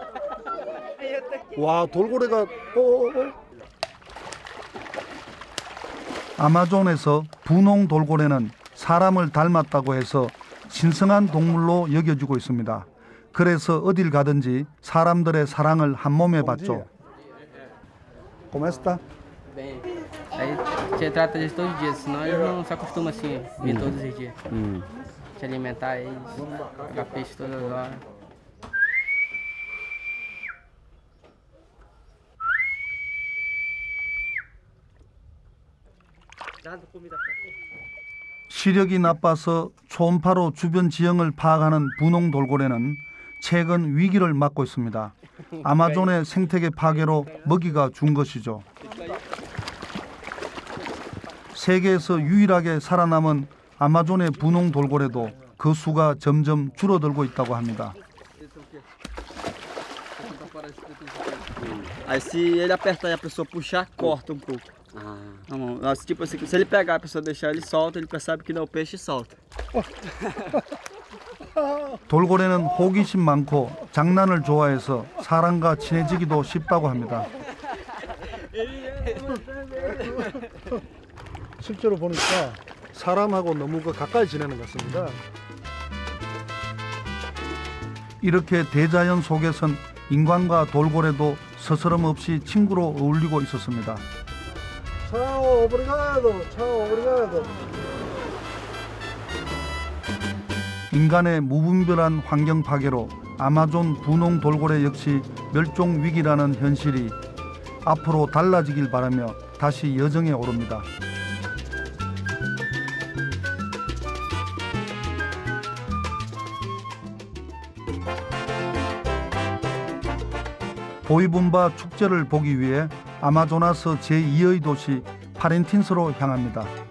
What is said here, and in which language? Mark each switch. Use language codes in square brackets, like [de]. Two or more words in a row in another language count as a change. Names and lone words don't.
[ko] 와, 돌고래가 아마존에서 분홍 돌고래는 사람을 닮았다고 해서 신성한 동물로 여겨지고 있습니다. 그래서 어딜 가든지 사람들의 사랑을 한 몸에 받죠. [pt] Como está? Bem, aí você trata eles todos os dias, senão eles não se acostumam assim, vir todos os dias. Te alimentar eles, pegar peixe todas as horas. [ko] 시력이 나빠서 초음파로 주변 지형을 파악하는 분홍 돌고래는 최근 위기를 맞고 있습니다. 아마존의 생태계 파괴로 먹이가 준 것이죠. 세계에서 유일하게 살아남은 아마존의 분홍 돌고래도 그 수가 점점 줄어들고 있다고 합니다. [pt] Aí se ele apertar e a pessoa puxar, corta um pouco. Na mão. Tipo assim, se ele pegar a pessoa deixar ele solta, ele percebe que não é o peixe e solta. [ko] 돌고래는 호기심 많고 장난을 좋아해서 사람과 친해지기도 쉽다고 합니다. 실제로 보니까 사람하고 너무 가까이 지내는 것 같습니다. 이렇게 대자연 속에선 인간과 돌고래도 스스럼 없이 친구로 어울리고 있었습니다. [pt] Tchau, obrigado. Tchau, obrigado. [ko] 인간의 무분별한 환경 파괴로 아마존 분홍 돌고래 역시 멸종 위기라는 현실이 앞으로 달라지길 바라며 다시 여정에 오릅니다. 보이분바 축제를 보기 위해 아마조나스 제2의 도시 파렌틴스로 향합니다.